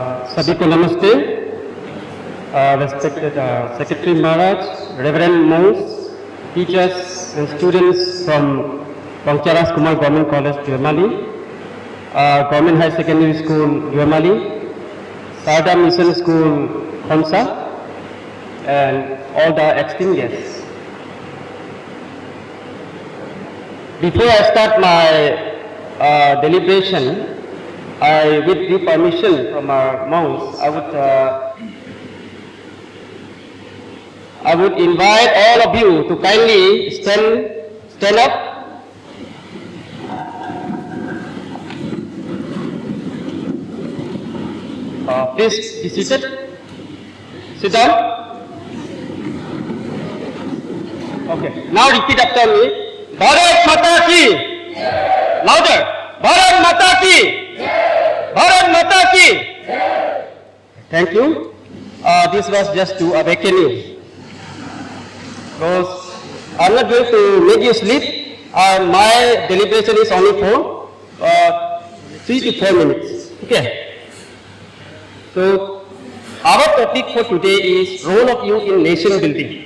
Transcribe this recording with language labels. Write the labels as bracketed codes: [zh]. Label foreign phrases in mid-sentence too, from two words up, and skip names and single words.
[hi] सभी को नमस्ते। [en] Respected Secretary Maharaj, Reverend monks, teachers and students from Bangcharas Kumar Government College, Duemali, Government High Secondary School, Duemali, Sarda Mission School, Khonsa, and all the esteemed guests. Before I start my deliberation, with due permission from our monks, I would invite all of you to kindly stand up. Please be seated. Sit down. Okay. Now repeat after me. [hi] भारत माता की। Louder. भारत माता की। भारत माता की. [en] Thank you. This was just to awaken you. Because I'm not going to make you sleep. My deliberation is only for 3 to 4 minutes. Okay. So our topic for today is role of youth in nation building.